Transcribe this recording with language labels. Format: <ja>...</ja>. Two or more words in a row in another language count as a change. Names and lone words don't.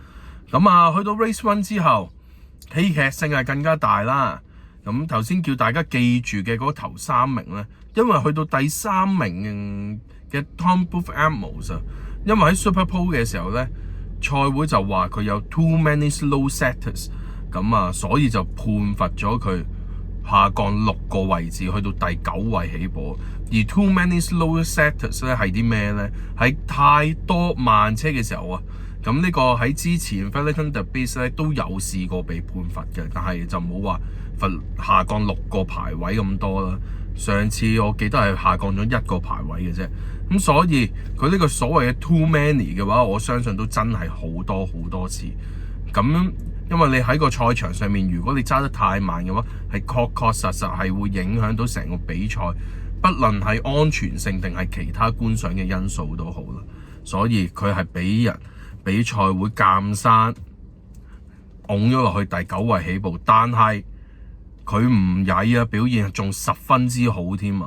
<yue>咁啊去到 Race 1之後，戲劇性係更加大啦。咁頭先叫大家記住嘅嗰頭3名呢，因為去到第3名嘅 Tom Booth Amos 啊，因為喺 Super Pole 嘅時候呢，賽會就話佢有</yue> <en>too many slow setters，</en> <yue>咁啊，所以就判罰咗佢下降6個位置，去到第9位起步。而</yue> <en>too many slow setters</en> <yue>咧係啲咩呢？喺太多慢車嘅時候啊。咁呢個喺之前 Valentin De Beest 咧都有試過被判罰嘅，但係就冇話罰下降6個排位咁多啦。上次我記得係下降咗1個排位嘅啫。咁所以佢呢個所謂嘅</yue> <en>too many</en> <yue>嘅話，我相信都真係好多次。咁因為你喺個賽場上面，如果你揸得太慢嘅話，係確實係會影響到成個比賽，不論係安全性定係其他觀賞嘅因素都好啦。所以佢係俾人比賽會鑑生拱咗落去第9位起步，但係佢唔曳啊，表現仲10分之好添啊！</yue>